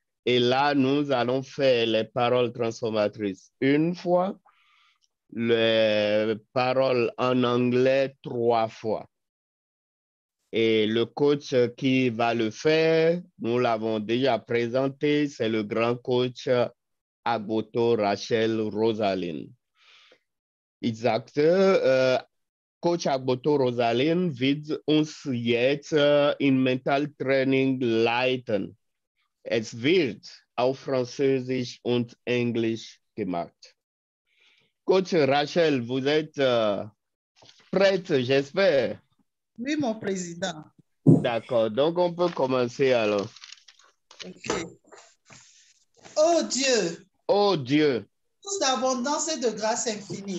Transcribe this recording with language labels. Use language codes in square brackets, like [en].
[fr] Et là, nous allons faire les paroles transformatrices une fois, les paroles en anglais 3 fois. Et le coach qui va le faire, nous l'avons déjà présenté, c'est le grand coach Agboto Rachel Rosaline. Exact. [de] Coach Agboto Rosaline wird uns jetzt in Mental Training leiten. Es wird auf Französisch und Englisch gemacht. [fr] Coach Rachel, vous êtes prête, j'espère? Oui, mon président. D'accord, donc on peut commencer alors. Ok. Oh Dieu, Oh Dieu, source d'abondance et de grâce infinie,